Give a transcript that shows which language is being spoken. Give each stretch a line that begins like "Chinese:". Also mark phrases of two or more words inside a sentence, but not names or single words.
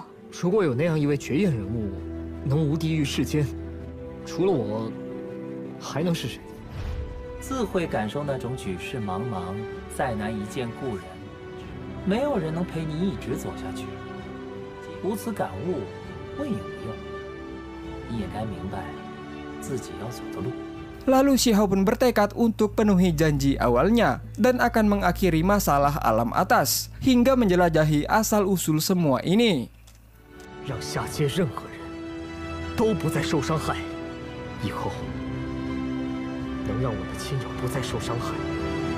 Chinese: 如果有那样一位绝艳人物，能无敌于世间，除了我，还能是谁？自会感受那种举世茫茫，再难一见故人。没有人能陪你一直走下去。无此感悟，问有用。你也该明白自己要走的路。
Indonesian: Lalu Shiho pun bertekad untuk penuhi janji awalnya dan akan mengakhiri masalah alam atas hingga menjelajahi asal-usul semua ini.
Chinese: 让下界任何人都不再受伤害，以后能让我的亲友不再受伤害。